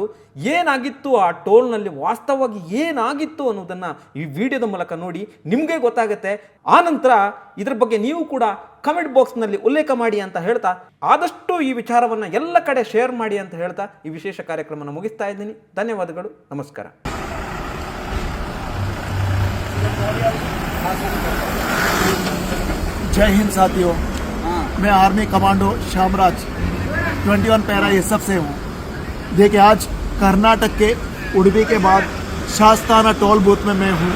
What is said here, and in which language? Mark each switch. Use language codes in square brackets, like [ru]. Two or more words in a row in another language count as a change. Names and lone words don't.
[kn] ಏನಾಗಿತ್ತು ಆ ಟೋಲ್ನಲ್ಲಿ, ವಾಸ್ತವವಾಗಿ ಏನಾಗಿತ್ತು ಅನ್ನೋದನ್ನು ಈ ವಿಡಿಯೋದ ಮೂಲಕ ನೋಡಿ ನಿಮಗೆ ಗೊತ್ತಾಗುತ್ತೆ. ಆನಂತರ ಇದ್ರ ಬಗ್ಗೆ ನೀವು ಕೂಡ ಕಮೆಂಟ್ ಬಾಕ್ಸ್ನಲ್ಲಿ ಉಲ್ಲೇಖ ಮಾಡಿ ಅಂತ ಹೇಳ್ತಾ, ಆದಷ್ಟು ಈ ವಿಚಾರವನ್ನು ಎಲ್ಲ ಕಡೆ ಶೇರ್ ಮಾಡಿ ಅಂತ ಹೇಳ್ತಾ ಈ ವಿಶೇಷ ಕಾರ್ಯಕ್ರಮನ ಮುಗಿಸ್ತಾ ಇದ್ದೀನಿ. ಧನ್ಯವಾದಗಳು, ನಮಸ್ಕಾರ. [hi] जय हिंद साथियों, मैं आर्मी कमांडो शामराज 21 पैरा SF से हूँ। देखिए, आज कर्नाटक के उडुपी के बाद शास्ताना टोल बूथ में मैं हूँ।